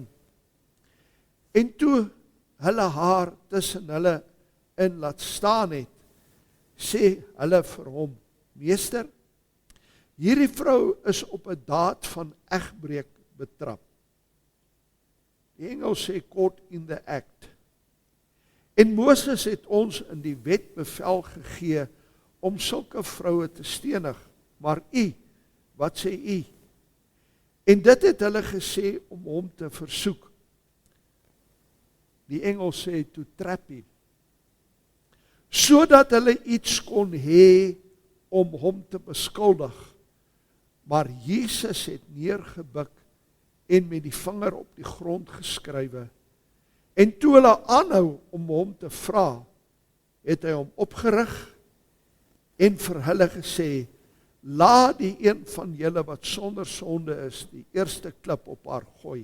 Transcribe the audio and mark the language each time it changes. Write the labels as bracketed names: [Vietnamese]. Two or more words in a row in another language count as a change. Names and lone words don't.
[Afrikaans] En toe hulle haar tussen hulle in laat staan het, sê hulle vir hom, Meester, hierdie vrou is op 'n daad van egbreek betrap. Die engel sê [English] caught in the act. [Afrikaans] En Moses het ons in die wet bevel gegee om sulke vroue te stenig, maar u, wat sê u? En dit het hulle gesê om hom te versoek. Die engel sê [English] to trap him, [Afrikaans] sodat hulle iets kon hê om hom te beskuldig. Maar Jesus het neergebuk en met die vinger op die grond geskrywe. En toe hulle aanhou om hom te vra, het hy hom opgerig en vir hulle gesê, laat die een van julle wat sonder sonde is, die eerste klip op haar gooi.